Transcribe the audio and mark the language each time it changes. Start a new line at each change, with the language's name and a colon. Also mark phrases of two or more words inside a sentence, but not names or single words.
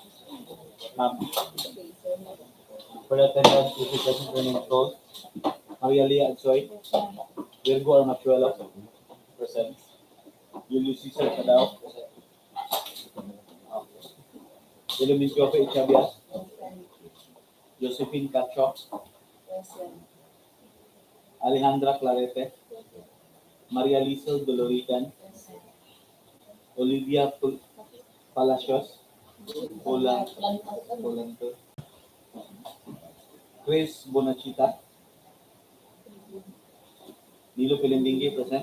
English: For the attendance, this is present and control. Maria Lia Adsoy, Virgo Armachuelo, present. Julius Cesar Cadao, present. Elomis Jofe Ichabias, Josephine Cacho, Alejandra Clarete, Maria Lizel Dolorican, Olivia Palacios, Volante, Chris Bonachita, Nilo Pilendingi, present.